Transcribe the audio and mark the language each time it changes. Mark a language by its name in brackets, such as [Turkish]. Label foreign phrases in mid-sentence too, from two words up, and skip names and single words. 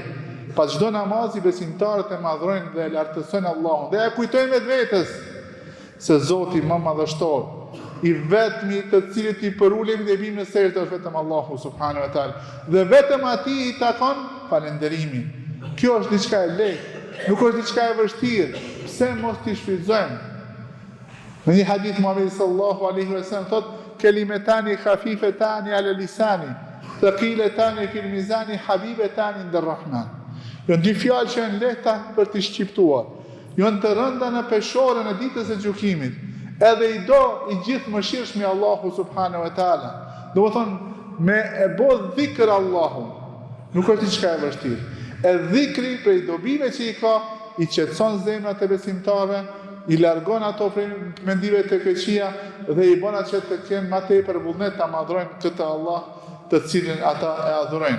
[Albanian] Pas çdo namazi besimtarët e madhrojnë dhe lartësojnë Allahun dhe ja kujtojnë vetes se Zoti më madhështor, i vetmi të cilit i përulemi dhe bim në sejdë është vetëm Allahu [Arabic] سبحانه وتعالى [Albanian] dhe vetëm atij i takon falënderimi. Kjo është diçka e lehtë, nuk është diçka e vështirë. Pse mos t'i shfrytëzojmë? Në një hadith Muhamedi [Arabic] صلى الله عليه وسلم [Albanian] thotë: [Arabic] "كلمتان خفيفتان على اللسان ثقيلتان في الميزان حبيبتان عند الرحمن." [Albanian] Janë dy fjalë që janë lehta për t'i shqiptuar. Janë të rënda në peshorën e ditës së gjykimit. Edhe i do i gjithë mëshirshmi Allahu [Arabic] سبحانه وتعالى. [Albanian] Domethënë me e bë dhikr Allahu. Nuk është diçka e vështirë. E dhikri prej dobive që i ka, i qetëson zemrat e besimtarëve, i largon ato prej mendimeve të keqia dhe i bën atë që të kenë më tepër vullnet ta madhrojnë këtë Allah, të cilin ata e adhurojnë.